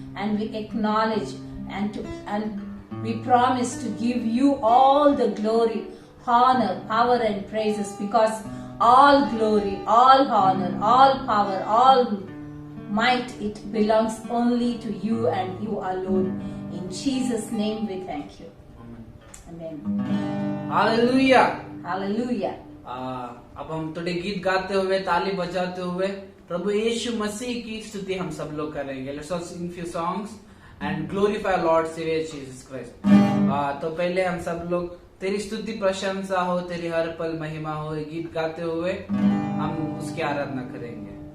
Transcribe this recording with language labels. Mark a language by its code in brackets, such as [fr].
[en] And we acknowledge and we promise to give you all the glory, honor, power and praises, because all glory, all honor, all power, all might, it belongs only to you and you alone. In Jesus' name we thank you. Amen. Hallelujah. Hallelujah. [hi] अब हम थोड़े गीत गाते हुए ताली बजाते हुए प्रभु यीशु मसीह की स्तुति हम सब लोग करेंगे। [en] Let's all sing few songs and glorify Lord Savior Jesus Christ. [hi] तो पहले हम सब लोग तेरी स्तुति प्रशंसा हो, तेरी हर पल महिमा हो, गीत गाते हुए हम उसकी आराधना करेंगे।